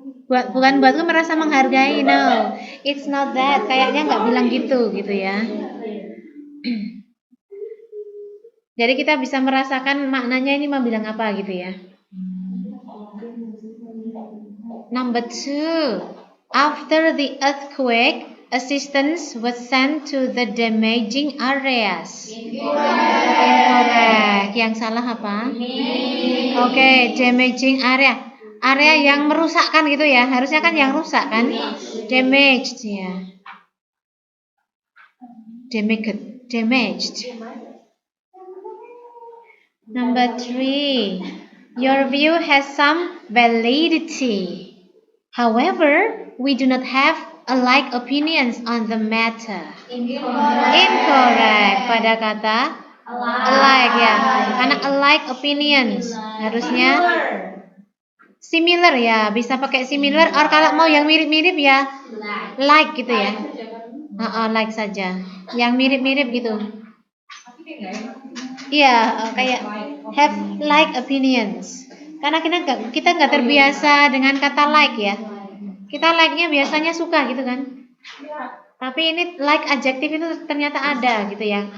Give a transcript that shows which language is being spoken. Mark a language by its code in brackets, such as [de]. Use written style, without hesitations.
[id] Bukan buatku merasa menghargai, no. [en] It's not that. [id] Kayaknya nggak bilang gitu ya. Jadi kita bisa merasakan maknanya ini mau bilang apa gitu ya. [en] Number 2. After the earthquake, assistance was sent to the damaging areas. [id] Incorrect. Yang salah apa? Oke, damaging area. Area yang merusakkan gitu ya. Harusnya kan yang rusak kan? Damaged ya. [en] Damaged. Number 3. Your view has some validity. However, we do not have alike opinions on the matter. [id] Incorrect. Pada kata alike ya. Karena alike opinions harusnya similar ya. Bisa pakai similar. Or kalau mau yang mirip-mirip ya like gitu ya. Like saja. Yang mirip-mirip gitu. Iya, kayak [en] have like opinions. [id] Karena kita nggak terbiasa dengan kata like ya. Kita like-nya biasanya suka gitu kan. Tapi ini like adjective itu ternyata ada gitu ya.